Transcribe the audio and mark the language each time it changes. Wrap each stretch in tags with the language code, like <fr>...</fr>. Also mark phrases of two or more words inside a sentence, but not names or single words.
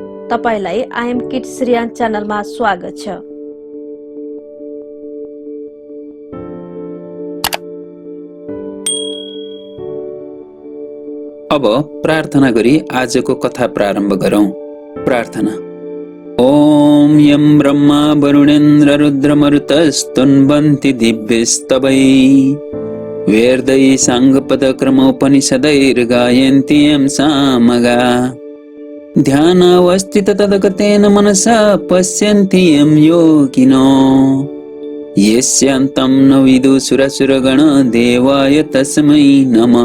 <ne>तपाईलाई आइएम किड्स रियान च्यानलमा स्वागत छ। अब प्रार्थना गरी आजको कथा प्रारम्भ गरौं। प्रार्थना।</ne> <sa>ओम यम ब्रह्मा वरुणेन्द्र रुद्रमरुतस्तुन्वन्ति दिव्यस्तवै वेदै साङ्गपदक्रमोपनिषदैर्गायन्ति यं सामगा ध्यानावस्थित तद्गतेन मनसा पश्यन्ति यं योगिनो यस्यान्तं न विदुसुरसुरगण देवाय तस्मै नमः।</sa>